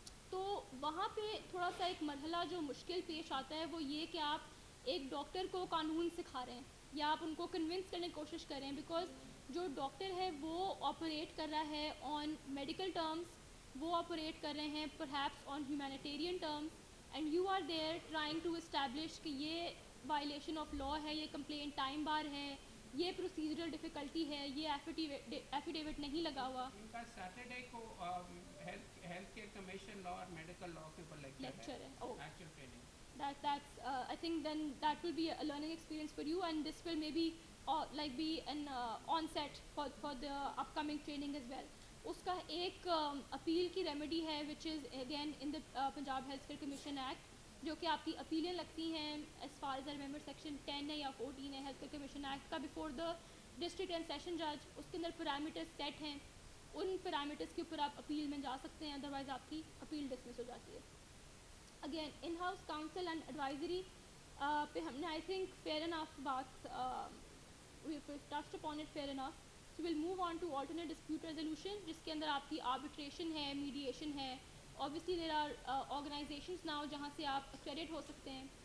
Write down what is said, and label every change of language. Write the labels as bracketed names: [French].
[Urdu] تو وہاں پہ تھوڑا سا ایک مرحلہ جو مشکل پیش آتا ہے وہ یہ کہ آپ ایک ڈاکٹر کو قانون سکھا رہے ہیں یا آپ ان کو کنونس کرنے کی کوشش کر رہے ہیں, بیکاز جو ڈاکٹر ہے وہ آپریٹ کر رہا ہے آن میڈیکل ٹرمز, وہ آپریٹ کر رہے ہیں [English] perhaps on humanitarian terms, and you are there trying to establish [Urdu] کہ یہ وائلیشن آف لاء ہے, یہ کمپلینٹ ٹائم بار ہے, یہ پروسیجرل ڈیفیکلٹی ہے, یہ ایفیڈیوٹ نہیں لگا ہوا. ان کا سیٹرڈے کو ہیلتھ کیئر کمیشن لاء اور میڈیکل لاء کے اوپر لیکچر ہے, actual training. [English] That's I think then that will be a learning experience for you, and this will maybe like be an onset for the upcoming training as well. [Urdu] اس کا ایک appeal کی remedy ہے [English] which is again in the Punjab Health Care Commission Act, [Urdu] جو کہ آپ کی اپیلیں لگتی ہیں [English] as far as I remember section 10 ہے یا 14 ہے Health Care Commission Act کا, before the district and session judge. [Urdu] اس کے اندر پیرامیٹرز سیٹ ہیں, ان پیرامیٹرز کے اوپر آپ اپیل میں جا سکتے ہیں, ادروائز آپ کی اپیل ڈسمس ہو جاتی ہے. [English] Again in house council and advisory پہ ہم نے آئی تھنک فیئر انف بات touched upon it fair enough. So will move on to alternate dispute resolution, [Urdu] جس کے اندر آپ کی آربیٹریشن ہے, میڈیشن ہے. [English] obviously there are organizations now [Urdu] جہاں سے آپ کریڈٹ ہو سکتے ہیں.